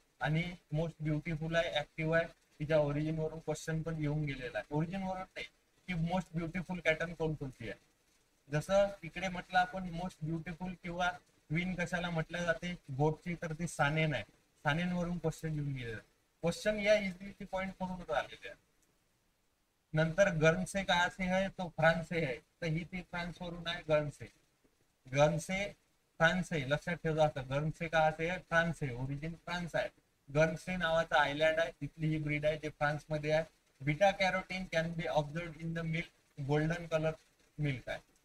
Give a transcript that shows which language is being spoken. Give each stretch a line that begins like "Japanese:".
Marathi: आणि most beautiful आहे, active आहे. तिच्या ओरिजिन वरून क्वेश्चन पण येऊन गेलेला आहे. ओरिजिन वरून नाही की मोस्ट ब्युटिफुल कॅटल कोणकोणती आहे. जसं इकडे म्हटलं आपण मोस्ट ब्युटिफुल किंवा क्वीन कशाला म्हटलं जाते गोटची, तर ती सानेन आहे. सानेन वरून क्वेश्चन येऊन गेलेला आहे. क्वेश्चन या इझिली पॉइंट करून राहिलेले आहे.
Hindi: नंतर गर्नसे कहा से है, तो फ्रांस से है.
Marathi: तर ही ती फ्रान्स वरून आहे, गर्नसे. गर्नसे फ्रान्स आहे, लक्षात ठेवा. असं गर्नसे
Hindi: कहा से है,
Marathi: फ्रान्स आहे, ओरिजिन फ्रान्स आहे. गर्नसे नावाचा आयलँड आहे, तिथली ही ब्रीड आहे जे फ्रान्स मध्ये आहे.
English: beta carotene can be observe in the milk,
Marathi: golden colour milk आहे.